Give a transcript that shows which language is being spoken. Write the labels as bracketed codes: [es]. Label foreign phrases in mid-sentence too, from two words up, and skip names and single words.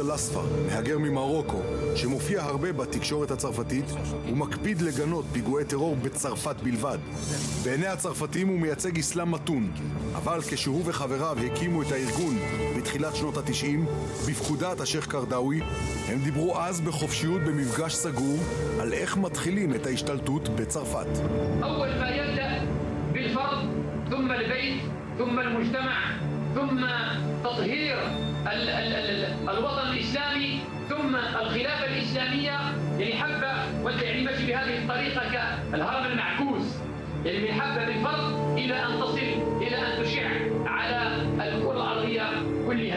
[he] אל-אספר, מהגר ממרוקו, שמופיע הרבה בתקשורת הצרפתית ומקפיד לגנות פיגועי טרור בצרפת בלבד. בעיני הצרפתים הוא מייצג אסלאם מתון, אבל כשהוא וחבריו הקימו את הארגון בתחילת שנות ה-90, בפקודת השייך קרדאווי, הם דיברו אז בחופשיות במפגש סגור על איך מתחילים את ההשתלטות בצרפת. [ar] أول ما يبدأ بالفرد ثم البيت ثم المجتمع ثم تطهير الوطن الإسلامي ثم الخلافة الإسلامية يعني حبة يعني ماشي بهذه الطريقة كالهرم المعكوس يعني من حبة بالفرد إلى أن تصل إلى أن تشع على الكرة الأرضية كلها.